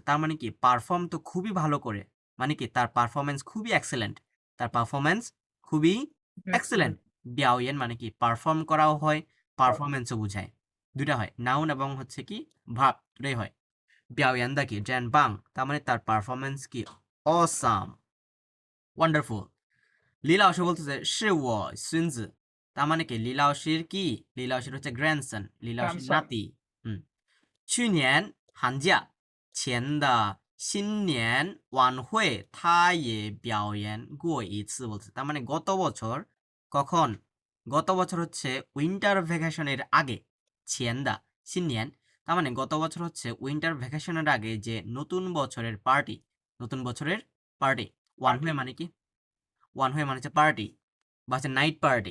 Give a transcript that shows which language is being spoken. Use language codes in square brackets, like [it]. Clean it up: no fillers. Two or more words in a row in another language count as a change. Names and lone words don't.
[bn] তার মানে কি পারফর্ম তো খুবই ভালো করে মানে কি তার পারফরমেন্স খুবই এক্সেলেন্ট তার পারফরমেন্স খুবই এক্সেলেন্ট বিয়াওয়েন মানে কি পারফর্ম করাও হয় পারফরমেন্সও বোঝায় দুইটা হয় নাউন এবং হচ্ছে কি ভাব দুটাই হয় [zh] 表演得 [bn] কি জেনপাং তার মানে তার পারফরমেন্স কি অসাম ওয়ান্ডারফুল লি লাওশি বলতেছে সে ও সুনজি তার মানে কি লি লাওশির কি লি লাওশির হচ্ছে গ্র্যান্ডসন লি লাওশির [en] Grandson. [bn] নাতি [zh] 去年寒假前的新年晚会他也表演过一次 [bn] বলছে তার মানে গত বছর কখন গত বছর হচ্ছে [en] winter vacation [bn] আগে [zh] 前的新年 [bn] তার মানে গত বছর হচ্ছে [en] winter vacation [bn] আগে যে নতুন বছরের পার্টি [zh] 晚会 [bn] মানে কি [zh] 晚会 [bn] মানে হচ্ছে পার্টি বা হচ্ছে [en] night party